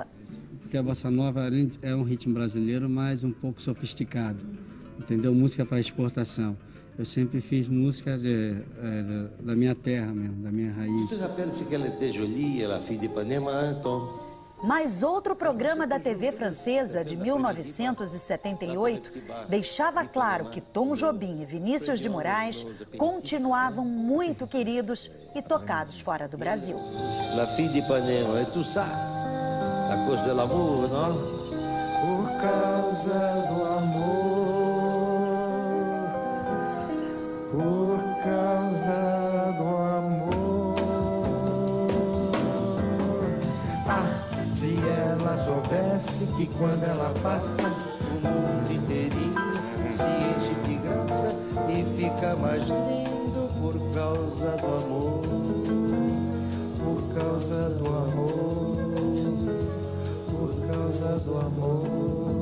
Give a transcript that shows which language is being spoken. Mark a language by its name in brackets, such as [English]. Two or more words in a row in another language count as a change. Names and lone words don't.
[Portuguese] Porque a bossa nova é um ritmo brasileiro, mas um pouco sofisticado, entendeu? Música para exportação. Eu sempre fiz música da minha terra mesmo, da minha raiz. [French] Você rappelle-se qu'elle était jolie, la fille d'Ipanema, Tom? [Portuguese] Mas outro programa da TV francesa de 1978 deixava claro que Tom Jobim e Vinícius de Moraes continuavam muito queridos e tocados fora do Brasil. [French] La fille d'Ipanema, é tout ça? [Portuguese] A causa do amor, não? Por causa do amor. Por causa do amor. Se ela soubesse que quando ela passa, o mundo inteirinho se enche de graça e fica mais lindo por causa do amor, por causa do amor, por causa do amor.